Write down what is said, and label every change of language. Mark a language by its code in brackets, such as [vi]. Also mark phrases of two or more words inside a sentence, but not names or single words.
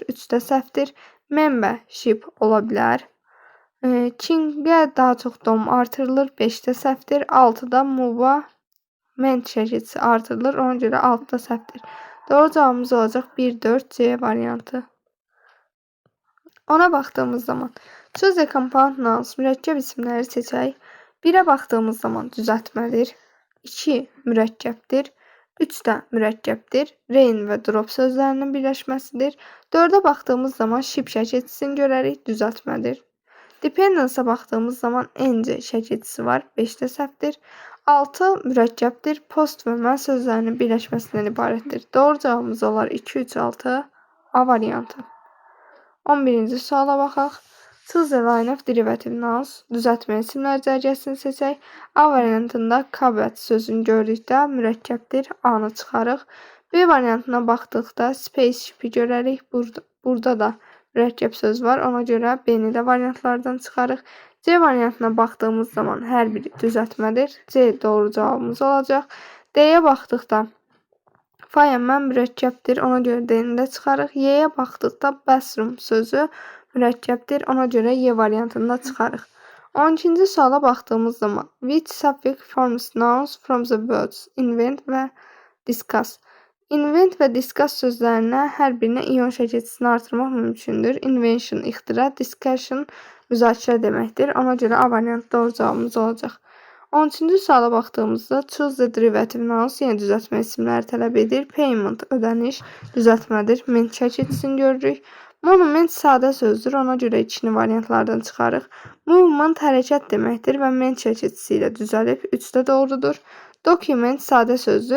[az] 3 də səhvdir. Membership ola bilər. King'ə daha çox dom artırılır. 5 də səhvdir. 6-da move'a ment şəkilçisi artırılır. Ona görə 6 da səhvdir. Doğru cavabımız olacaq 1, 4 C variantı. Ona baxdığımız zaman [en] choose the compound nouns. [az] Mürəkkəb isimləri seçək. 1-ə baxdığımız zaman düzəltmədir. 2 mürəkkəbdir. 3 də mürəkkəbdir. Rain və drop sözlərinin birləşməsidir. 4-ə baxdığımız zaman ship şəkilçisini görərik. Düzəltmədir. Dependence'a baxdığımız zaman ence şəkilçisi var. 5-də səhvdir. 6 mürəkkəbdir. Post və mən sözlərinin birləşməsindən ibarətdir. Doğru cavabımız olar 2, 3, 6 A variantı. 11-ci suala baxaq. [en] Choose a line of derivative nouns. [az] Düzəltmə isimlər cərgəsini seçək. A variantında kabət sözünü gördükdə mürəkkəbdir. A-nı çıxarıq. B variantına baxdıqda spaceship-i görərik. Burada da mürəkkəb söz var. Ona görə B-ni də variantlardan çıxarıq. C variantına baxdığımız zaman hər biri düzəltmədir. C doğru cavabımız olacaq. D-yə baxdıqda fayəmmən mürəkkəbdir. Ona görə D-ni də çıxarıq. Y-yə baxdıqda bathroom sözü mürəkkəbdir. Ona görə Y variantını da çıxarıq. 12-ci suala baxdığımız zaman [en] which suffix forms nouns from the words invent [az] və discuss. Invent və discuss sözlərinə hər birinə ion şəkilçisini artırmaq mümkündür. Invention ixtira, discussion müzakirə deməkdir. Ona görə A variantı doğru cavabımız olacaq. 13-cü suala baxdığımızda [en] choose the derivative nouns [az] yenə düzəltmə isimləri tələb edir. Payment ödəniş düzəltmədir. Ment şəkilçisini görürük. Monument sadə sözdür. Ona görə ikini variantlardan çıxarıq. Movement hərəkət deməkdir və ment şəkilçisi ilə düzəlib 3-də doğrudur. Document sadə sözdür.